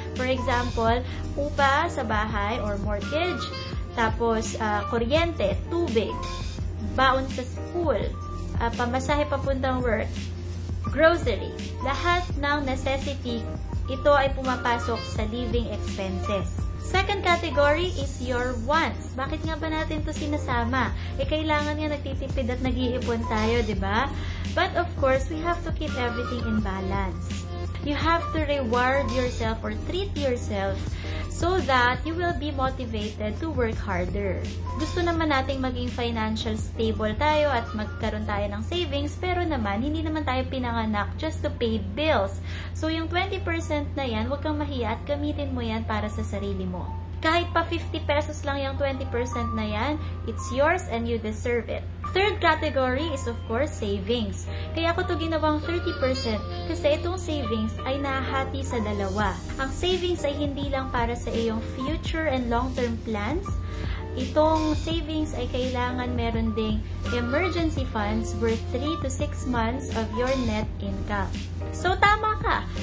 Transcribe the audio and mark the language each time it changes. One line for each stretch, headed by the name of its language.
English: For example,
Filipino: upa sa bahay or mortgage, tapos kuryente, tubig, baon sa school, pamasahe papuntang work, grocery, lahat ng necessity, ito ay pumapasok sa living expenses.
English: Second category is your wants.
Filipino: Bakit nga ba natin to sinasama? Kailangan nga nagtitipid at nag-iipon tayo, di ba?
English: But of course, we have to keep everything in balance. You have to reward yourself or treat yourself so that you will be motivated to work harder.
Filipino: Gusto naman nating maging financial stable tayo at magkaroon tayo ng savings, pero naman, hindi naman tayo pinanganak
English: just to pay bills.
Filipino: So, yung 20% na yan, huwag kang mahiya at gamitin mo yan para sa sarili mo. Kahit pa 50 pesos lang yung 20% na yan,
English: it's yours and you deserve it. Third category is of course savings.
Filipino: Kaya ko to ginawang 30% kasi itong savings ay nahati sa dalawa. Ang savings ay hindi lang para sa iyong
English: future and long-term plans.
Filipino: Itong savings ay kailangan meron ding emergency funds
English: worth 3 to 6 months of your net income.
Filipino: So, tama ka.